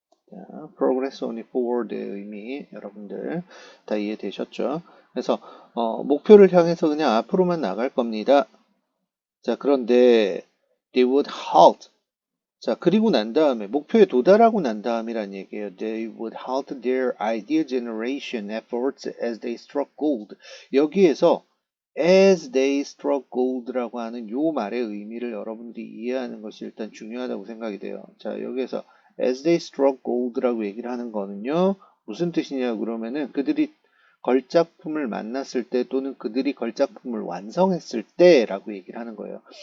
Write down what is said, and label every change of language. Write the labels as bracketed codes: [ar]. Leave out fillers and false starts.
[ko] 자, [en] progress only forward [ko] 의 의미 여러분들 다 이해되셨죠? 그래서 목표를 향해서 그냥 앞으로만 나갈 겁니다. 자, 그런데 [en] they would halt. [ko] 자, 그리고 난 다음에, 목표에 도달하고 난 다음이란 얘기예요. [en] They would halt their idea generation efforts as they struck gold. [ko] 여기에서 [en] as they struck gold [ko] 라고 하는 요 말의 의미를 여러분들이 이해하는 것이 일단 중요하다고 생각이 돼요. 자, 여기에서 [en] as they struck gold [ko] 라고 얘기를 하는 거는요. 무슨 뜻이냐 그러면은 그들이 걸작품을 만났을 때 또는 그들이 걸작품을 완성했을 때라고 얘기를 하는 거예요.